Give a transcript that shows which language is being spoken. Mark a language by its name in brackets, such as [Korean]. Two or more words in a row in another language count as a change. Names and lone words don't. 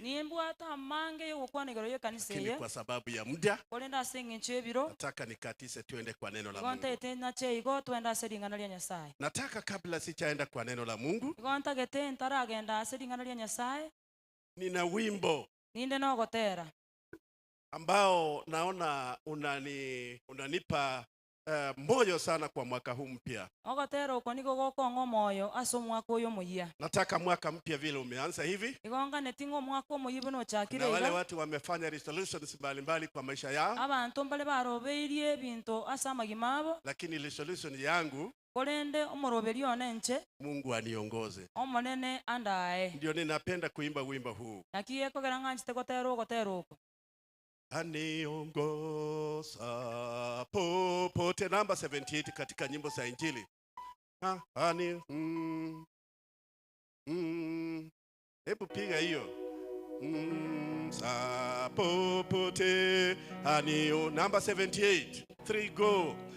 [Gusii] nimbwata mange yogokwanigero yekanisa [Swahili] lakini eye kwa sababu ya muda [Gusii] kolenda ase eng'encho ebiro [Swahili] nataka nikatise tuende kwa neno la [Gusii] igo [Swahili] Mungu. [Gusii] ntaete nache igo twenda ase ring'ana ria Nyasaye [Swahili] Nataka kabla sijaenda kwa neno la Mungu, [Gusii] igo ntagete ntaragenda ase ring'ana ria Nyasaye [Swahili] nina wimbo [Gusii] ninde nogotera [Swahili] ambao naona unanipa moyo sana kwa mwaka huu mpya. [Gusii] ogotera oko nigo gokong'a omoyo ase omwaka oyo omoyia [Swahili] Nataka mwaka mpya vile umeanza hivi, [Gusii] igo nganeti ng'a omwaka omoyia buna ochakire [Swahili] na wale [Gusii] iga [Swahili] watu wamefanya resolutions mbalimbali kwa maisha yao, [Gusii] abanto mbare barobeirie ebinto ase amagima abo [Swahili] lakini resolution yangu [Gusii] korende omoroberi one nche [Swahili] Mungu aniongoze. [Gusii] omonene andaye [Swahili] Ndio ninapenda kuimba wimbo huu. [Gusii] naki ekogera ng'anchete gotera oko [Swahili] Aniongoza popote, namba 78 katika nyimbo za Injili. Hebu piga hiyo. Sa popote, namba 78. 3 go.